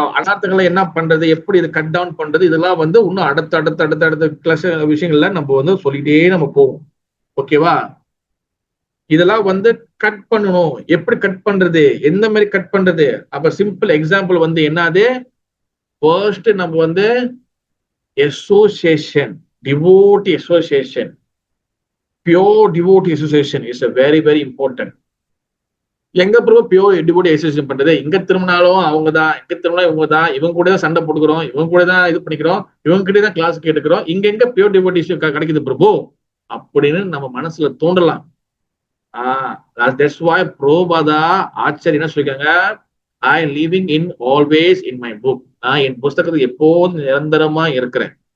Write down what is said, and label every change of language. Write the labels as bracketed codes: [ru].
[ta] அனார்த்தங்களை என்ன பண்றது? எப்படி இது கட் டவுன் பண்றது? இதெல்லாம் வந்து இன்னும் அடுத்த கிளாஸ் விஷயங்கள்ல நம்ம வந்து சொல்லிட்டே நம்ம போவோம். ஓகேவா? இதெல்லாம் வந்து கட் பண்ணணும். எப்படி கட் பண்றது? எந்த மாதிரி கட் பண்றது? அப்ப சிம்பிள் எக்ஸாம்பிள் வந்து என்னது? [en] first [ta] நம்ம வந்து [en] association, devotee association, pure devotee association is a very very important. [ta] எங்க பிறகு பியோர் டிவோட்டி அசோசியேஷன் பண்றது? இங்க திரும்பினாலும் அவங்கதான், இங்க திரும்பினா இவங்கதான், இவங்க கூட தான் சண்டை போட்டுக்கிறோம், இவங்க கூட தான் இது பண்ணிக்கிறோம், இவங்க கிட்டே தான் கிளாஸ் கேட்டுக்கிறோம், இங்க எங்க பியோர் டிவோட்டி கிடைக்குது பிரபு அப்படின்னு நம்ம மனசுல தோன்றலாம். [en] That's why [ta] Prabhupada ஆச்சரிய என்ன சொல்லிருக்காங்க, [en] I living in always in my book, [ta] நான் என் புஸ்தகத்துக்கு எப்போதும் நிரந்தரமா இருக்கிறேன்.